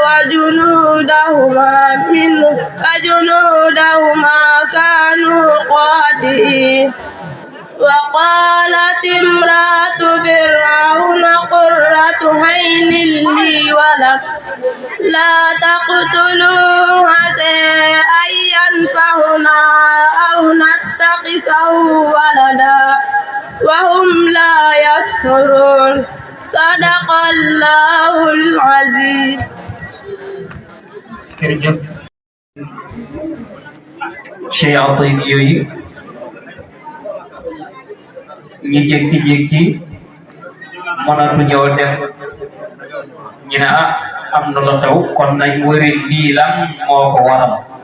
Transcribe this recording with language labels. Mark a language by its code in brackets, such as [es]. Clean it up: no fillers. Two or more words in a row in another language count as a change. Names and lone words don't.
[ar] وجنودهما كانوا خاطئين وقالت امرأة فرعون قرة عين لي ولك لا تقتلوه عسى أن ينفعنا أو نتخذه ولدا وهم لا يشعرون صدق الله العظيم. [wo] Cheikh Atiib yooyu ñu jékki-jékki mënatuñoo dem ñu ne am na la taw kon nañ wëri lii lan moo ko waral